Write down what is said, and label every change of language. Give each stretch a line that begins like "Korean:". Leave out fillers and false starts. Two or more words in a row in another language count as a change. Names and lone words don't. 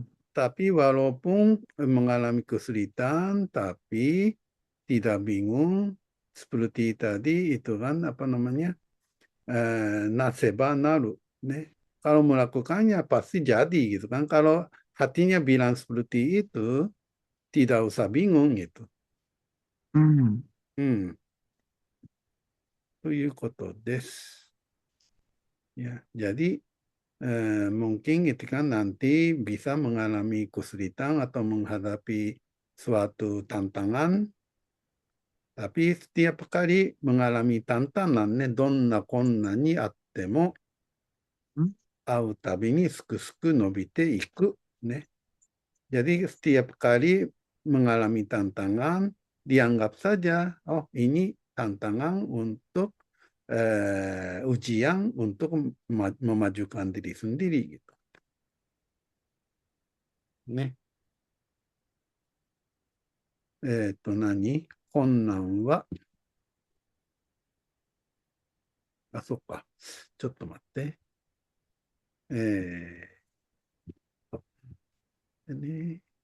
Indonesian: Tapi walaupun mengalami kesulitan, tapi tidak bingung seperti tadi itu kan apa namanya
Japanese: なせばなる,
Indonesian: nih. Kalau melakukannya pasti jadi gitu kan. Kalau hatinya bilang seperti itu, tidak usah bingung gitu. Hmm.
Japanese: うん、ということです。
Indonesian: Ya, jadi mungkin itu kan nanti bisa mengalami kesulitan atau menghadapi suatu tantangan, tapi setiap kali mengalami tantangan,
Japanese: ね、どんな困難にあっても、 Hmm. 会うたびにすくすく伸びていく。
Indonesian: ね。Jadi setiap kali mengalami tantangan, dianggap saja, oh ini tantangan untuk ujian untuk memajukan diri sendiri gitu.
Japanese: ね。困難は、あ、そっか。ちょっと待って。えね。